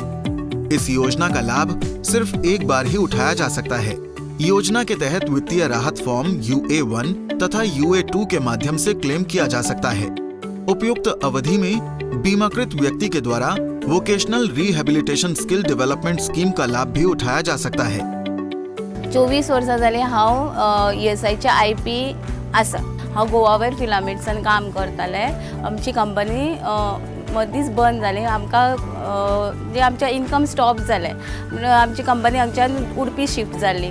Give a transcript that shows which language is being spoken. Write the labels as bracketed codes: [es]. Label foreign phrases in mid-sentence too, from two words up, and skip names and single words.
[hi] इस योजना का लाभ सिर्फ एक बार ही उठाया जा सकता है। योजना के तहत वित्तीय राहत फॉर्म UA1 तथा UA2 के माध्यम से क्लेम किया जा सकता है। उपयुक्त अवधि में बीमाकृत व्यक्ति के द्वारा [en] vocational rehabilitation skill development scheme [hi] का लाभ भी उठाया जा सकता है। [kok] 24 वर्सां जाली हांव ईएसआयच्या IP आसा। हांव गोवावेर फिलामेंट्सान काम करताले। आमची कंपनी मदींच बंद जाली। आमकां जे आमचे [en] income stop [kok] जाले। आमची कंपनी हांगच्यान उडपी शिफ्ट जाल्ली।